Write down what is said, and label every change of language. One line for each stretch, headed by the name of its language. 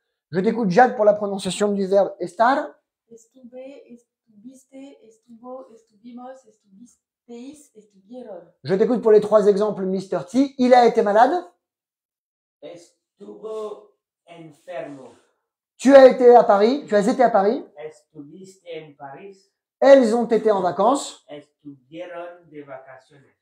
French: Je t'écoute, Jade, pour la prononciation du verbe estar.
Spanish: Estuve, estuviste, estuvo, estuvimos, estuvisteis, estuvieron.
French: Je t'écoute pour les 3 exemples, Mr. T. Il a été malade.
Spanish: Estuvo enfermo.
French: Tu as été à Paris. Tu as été à Paris.
Spanish: Estuviste en Paris.
French: Elles ont été en vacances.
Spanish: Estuvieron de vacaciones.